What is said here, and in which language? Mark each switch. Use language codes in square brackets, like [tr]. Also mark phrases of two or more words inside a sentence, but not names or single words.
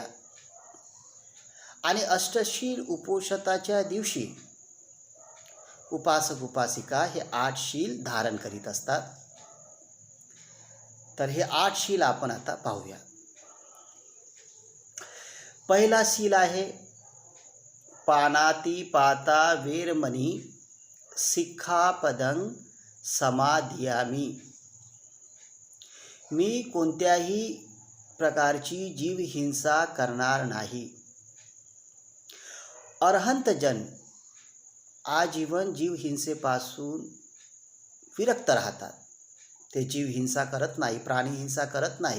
[mr] आणि अष्टशील उपोषिताच्या दिवशी उपासक उपासिका हे 8 शील धारण करीत असतात। तर हे 8 शील आपण आता पाहूया। पहिला शील आहे [pi] पानातिपाता वेरमणी सिक्खापदं समादियामि। [mr] मी कोणत्याही प्रकारची जीवहिंसा करणार नाही। अरहंत जन आजीवन जीव हिंसेपासून विरक्त राहतात. ते जीव हिंसा करत नाही, प्राणी हिंसा करत नाही.